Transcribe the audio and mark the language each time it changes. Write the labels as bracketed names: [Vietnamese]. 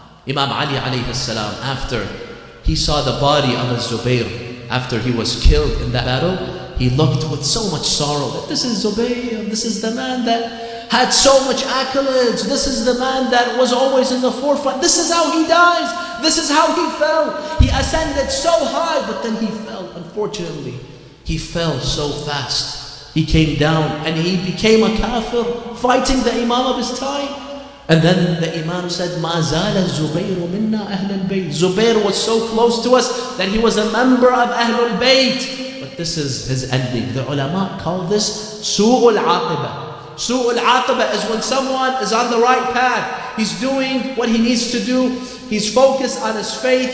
[English] Imam Ali alayhi salam, after he saw the body of Az-Zubayr, after he was killed in that battle, he looked with so much sorrow that this is Zubayr, this is the man that had so much accolades, this is the man that was always in the forefront, this is how he dies, this is how he fell. He ascended so high, but then he fell, unfortunately. He fell so fast. He came down and he became a kafir, fighting the Imam of his time. And then the Imam said, [Arabic] مَا زَالَ الزُّبَيْرُ مِنَّا أَهْلَ الْبَيْتِ. [English] Zubayr was so close to us that he was a member of Ahlul Bayt. But this is his ending. The ulama call this su'ul aqibah. Su'ul aqibah is when someone is on the right path. He's doing what he needs to do. He's focused on his faith.